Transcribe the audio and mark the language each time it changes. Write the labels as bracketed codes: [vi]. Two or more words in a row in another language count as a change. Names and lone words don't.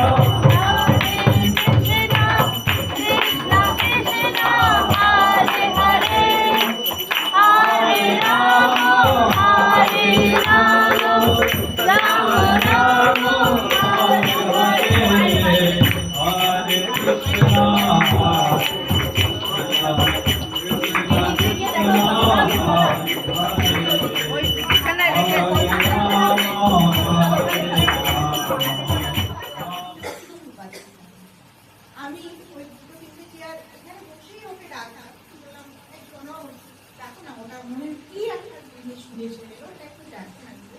[sa] Krishna Krishna Krishna Hare Hare Hare Rama Hare Rama Rama Rama Hare Hare Hare Krishna, [bn] আমি ওই দুটো তিনটে চেয়ার এখানে বসেই ওকে ডাকলাম, বললাম এই শোনো, ডাকো না, ওটা মনে হয় কি একটা জিনিস শুনেছিল, ওটা একটু ডাকতে আসবে।